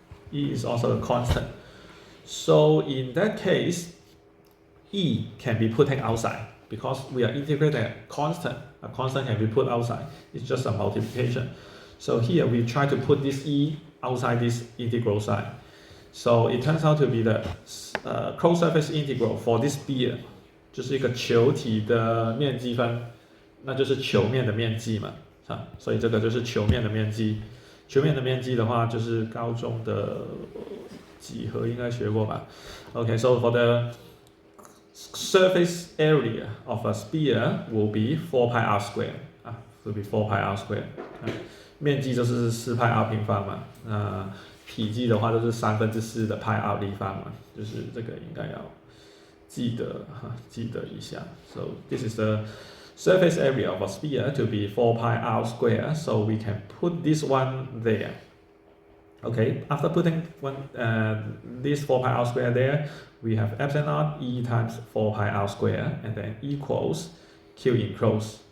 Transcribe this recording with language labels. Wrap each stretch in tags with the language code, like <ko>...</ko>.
<en>E is also a constant. So in that case, E can be put outside because we are integrating a constant. A constant can be put outside. It's just a multiplication. So here we try to put this E outside this integral sign. So it turns out to be the closed surface integral for this sphere，</en> <zh>就是一个球体的面积分，那就是球面的面积嘛，啊，所以这个就是球面的面积。球面的面积的话，就是高中的几何应该学过吧</zh> <en>？Okay, so for the surface area of a sphere will be 4 pi r square 啊 ，will be 4 pi r square 啊，</en> <zh>面积就是4 pi r 平方嘛，体积的话就是4/3的派 r 立方嘛，就是这个应该要记得一下。</zh> <en>So this is the surface area of a sphere to be 4 pi r square. So we can put this one there. Okay, after putting this 4 pi r square there, we have epsilon naught E times 4 pi r square, and then equals Q enclosed.</en>